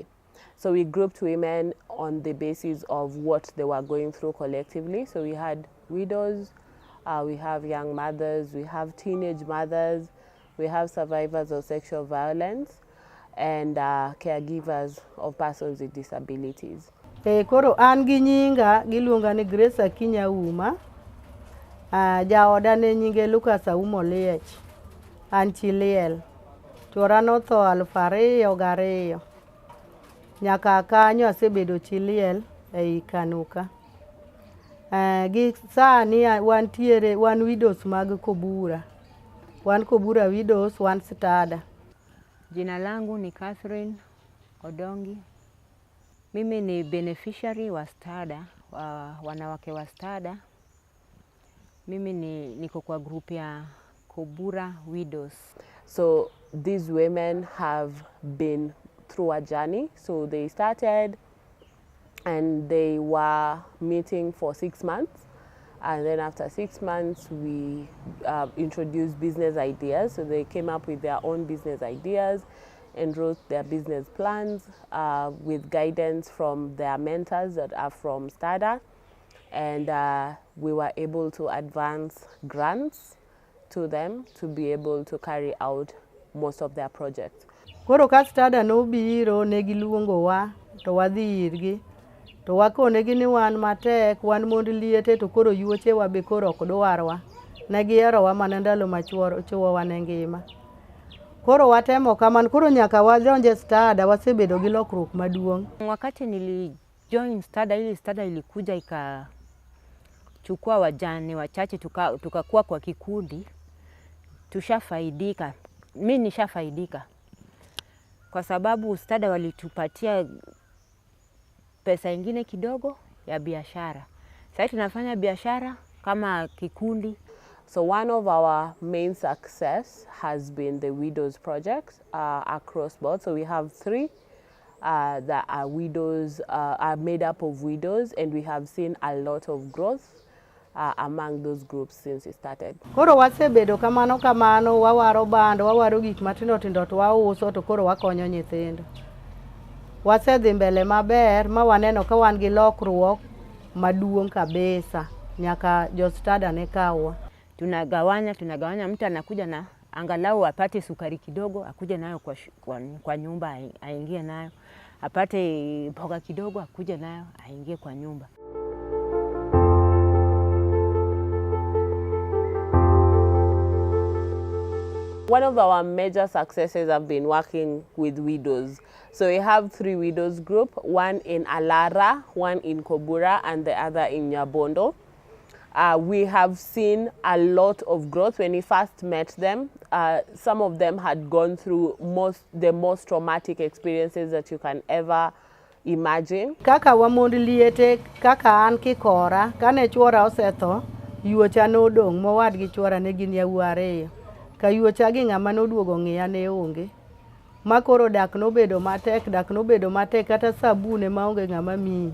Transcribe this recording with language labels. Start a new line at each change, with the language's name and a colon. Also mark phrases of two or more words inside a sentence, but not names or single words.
English: So we grouped women on the basis of what they were going through collectively. So we had widows, we have young mothers, we have teenage mothers, we have survivors of sexual violence, and caregivers of persons with disabilities.
Luo (Kenya and Tanzania): Koro an gi nyinga giluonga ni Grace Akinya Uma. Jaoda ne nyinge Lucas Aumo Liech. An chi liel. Chuora notho 2002. Nyaka kanyo asebedo chi liel ei Kanuka. Gi sani wan widows mag Kobura. Wan Kobura widows, wan STADA.
Swahili: Jina langu ni Catherine Odongi. Mimi ni beneficiary wa STADA, wanawake wa STADA. Mimi niko kwa group ya Kobura Widows.
English: So these women have been through a journey. So they started and they were meeting for 6 months. And then after 6 months, we introduced business ideas. So they came up with their own business ideas and wrote their business plans with guidance from their mentors that are from STADA. And we were able to advance grants to them to be able to carry out most of their projects.
Luo (Kenya and Tanzania): Koro ka STADA nobiro ne giluongowa to wadhi irgi. To wakonegi ni wan matek, wan mond liete to koro yuoche wa be koro ok dwarwa. Ne giherowa mana ndalo machuo wane ngima. Koro watemo kaman, koro nyaka wadonje STADA, wasebedo gi lokruok maduong'.
Swahili: Wakati nilijoin STADA, ili STADA ilikuja ikachukua wajane wachache tukakuwa kwa kikundi, tushafaidika. Mimi nishafaidika. Kwa sababu STADA walitupatia pesa ingine kidogo ya biashara. Sasa tunafanya biashara kama kikundi.
English: So one of our main success has been the widows projects across board. So we have 3 that are widows, are made up of widows, and we have seen a lot of growth among those groups since it started.
Luo (Kenya and Tanzania): Koro wasebedo kamano, wawaro bando, wawaro gik matindo tindo to wauso to koro wakonyo nyithindo. Wasedhi mbele maber ma waneno ka wan gi lokruok maduong' kabisa, nyaka jo STADA ne kawa.
Swahili: Tunagawanya, mtu anakuja na angalau apate sukari kidogo, akuja nayo kwa nyumba aingie nayo. Apate mboga kidogo, akuja nayo aingie kwa nyumba.
English: One of our major successes have been working with widows. So we have 3 widows group, one in Alara, one in Kobura, and the other in Nyabondo. We have seen a lot of growth. When we first met them, some of them had gone through the most traumatic experiences that you can ever imagine.
Luo (Kenya and Tanzania): Kaka wamond liete, kaka an kikora, kane chuora osetho, yuocha nodong' mowad gi chuora ne gin yawuoyi ariyo. Ka yuocha gi ng'ama noduogo ng'iya ne onge. Makoro dak nobedo matek kata sabune maonge ng'ama miyi.